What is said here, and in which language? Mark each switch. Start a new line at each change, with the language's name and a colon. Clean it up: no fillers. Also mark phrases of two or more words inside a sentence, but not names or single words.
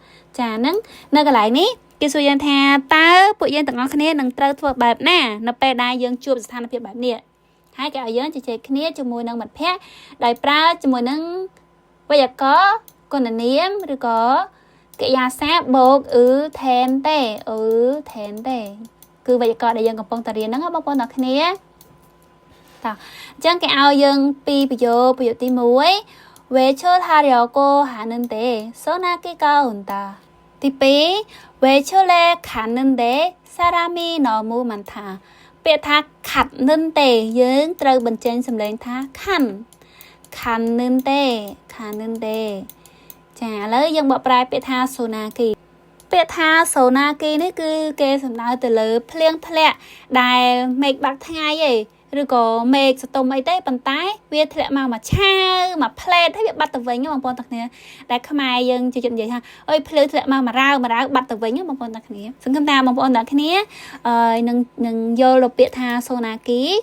Khmer: ចាហ្នឹងនៅកន្លែងនេះគេសួរយើងថាតើពួកយើងទាំងអស់គ្នានឹងត្រូវធ្វើបែបណានៅពេលដែលយើងជួបស្ថានភាពបែបនេះហើយគេឲ្យយើងជជែកគ្នាជាមួយនឹងមិត្តភ័ក្តិដោយប្រើជាមួយនឹងវេយ្យាករណ៍គុណនាមឬក៏កិរិយាសព្ទបូកថេនតេ គឺវេយ្យាករណ៍ដែលយើងកំពុងតែរៀនហ្នឹងបងប្អូនទាំងគ្នាតោះអញ្ចឹងគេឲ្យយើងពីប្រយោគទី1
Korean: 외출하려고 하는데 소나기가 온다. ទី2 외출에 갔는데 사람이 너무 많다.
Khmer: ពាក្យថា 갔는데 យើងត្រូវបញ្ចេញសំឡេងថា 갔는데 ចាឥឡូវយើងបកប្រែពាក្យថា 소나기 ពាក្យថា sona기 នេះគឺគេសំ ដៅទៅលើភ្លៀងធ្លាក់ដែលមេឃបាក់ថ្ងៃឯងឬក៏មេឃសតុំអីទេប៉ុន្តែវាធ្លាក់មកមួយឆាវមួយផ្លេតហើយវាបាត់ទៅវិញបងប្អូនទាំងគ្នាដែលខ្មែរយើងជិះនិយាយថាអើយភ្លៀងធ្លាក់មក1 រ៉ាវបាត់ទៅវិញបងប្អូនទាំងគ្នាសង្ឃឹមថាបងប្អូនទាំងគ្នានឹងយល់ដល់ពាក្យថា sona기